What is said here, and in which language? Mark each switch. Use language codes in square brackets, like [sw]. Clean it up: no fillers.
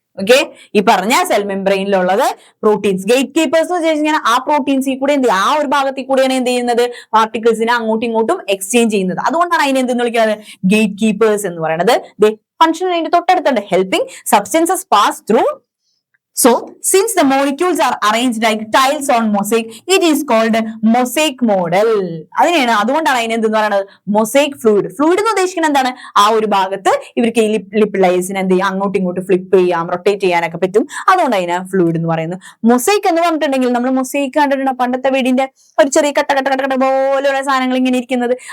[ml] Okay, ഈ പറഞ്ഞ cell മെംബ്രെയിനിലുള്ളത് proteins. Gate keepers എന്ന് വെച്ച് കഴിഞ്ഞാൽ ആ പ്രോട്ടീൻസിൽ കൂടെ എന്ത്, ആ ഒരു ഭാഗത്തിൽ കൂടെയാണ് എന്ത് ചെയ്യുന്നത്, പാർട്ടിക്കിൾസിനെ അങ്ങോട്ടും ഇങ്ങോട്ടും എക്സ്ചേഞ്ച് ചെയ്യുന്നത്. അതുകൊണ്ടാണ് അതിനെ എന്തെന്ന് വിളിക്കുന്നത്, ഗേറ്റ് കീപ്പേഴ്സ് എന്ന് പറയുന്നത്. ഫംഗ്ഷൻ അതിന്റെ തൊട്ടടുത്തുണ്ട്, [en] Helping substances pass through. So, since the molecules are arranged like tiles on mosaic, it is called mosaic model. [ml] അതുകൊണ്ടാണ് അതിനെ എന്തെന്ന് പറയുന്നത്, മൊസൈക് ഫ്ലൂയിഡ്. ഫ്ലൂയിഡ് എന്ന് ഉദ്ദേശിക്കുന്നത് എന്താണ്, ആ ഒരു ഭാഗത്ത് ഇവർക്ക് ഈ ലിപ്പിഡൈസിനെ എന്ത് ചെയ്യാം, അങ്ങോട്ടും ഇങ്ങോട്ടും ഫ്ലിപ്പ് ചെയ്യാം, റൊട്ടേറ്റ് ചെയ്യാനൊക്കെ പറ്റും. അതുകൊണ്ട് അതിനെ ഫ്ലൂയിഡ് എന്ന് പറയുന്നത്. മൊസൈക്ക് എന്ന് പറഞ്ഞിട്ടുണ്ടെങ്കിൽ നമ്മൾ മൊസൈക്ക് കണ്ടിട്ടുണ്ട്, പണ്ടത്തെ വീടിന്റെ ഒരു ചെറിയ കട്ട കട്ട കട്ട കട്ട പോലെയുള്ള സാധനങ്ങൾ ഇങ്ങനെ ഇരിക്കുന്നത്.